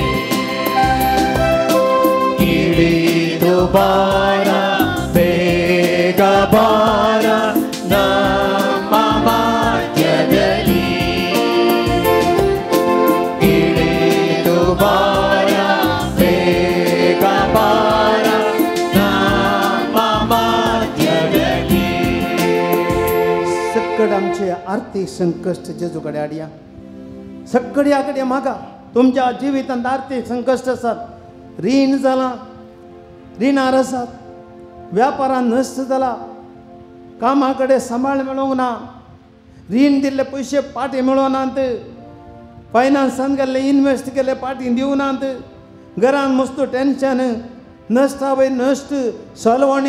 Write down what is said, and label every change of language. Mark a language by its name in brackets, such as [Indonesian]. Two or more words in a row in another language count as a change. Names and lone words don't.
[Kannada] ಇಳಿದು ಬಾರ ಬೇಗ ಬಾರ ನಮ್ಮ ಮಧ್ಯದಲ್ಲಿ ಇಳಿದು ಬಾರ ಬೇಗ ಬಾರ ನಮ್ಮ ಮಧ್ಯದಲ್ಲಿ [Konkani] सक्कड आमचे आर्थिक संकश्ट जेजू कडेन हाडया. सक्कड ह्या कडेन मागा. तुमच्या जिवितांत आर्थिक संकश्ट आसात. रीण जालां, रिणार आसात, व्यापारान नश्ट जाला, कामा कडेन सांबाळ मेळोंक ना, रीण दिल्ले पयशे पाटी मेळोनात, फायनान्सान गेल्ले इन्वेस्ट केले पाटी दिवनात, घरान मस्त टेन्शन, नश्टा वयर नश्ट, सलवणी.